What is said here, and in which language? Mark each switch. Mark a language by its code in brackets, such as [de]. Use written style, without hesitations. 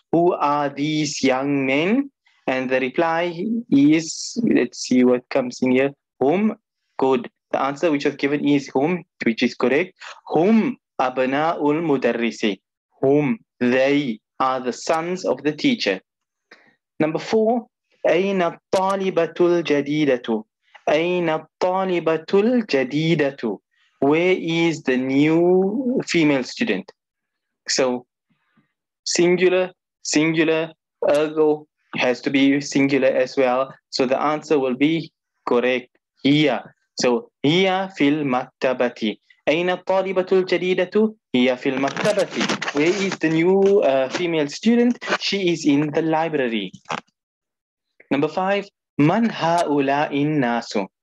[en] Who are these young men? And the reply is, let's see what comes in here. Hum. Good. The answer which was given is hum, which is correct. Hum abna'ul mudarrisi. Whom they are the sons of the teacher. Number 4, [ar] أين الطالبة الجديدة? أين الطالبة الجديدة? [en] Where is the new female student? So singular, ergo has to be singular as well. So the answer will be correct. Here. So here fil maktabati. [ar] أين الطالبة الجديدة؟ هي في المكتبة. [en] Where is the new female student? She is in the library. Number 5, [ar] من هؤلاء الناس?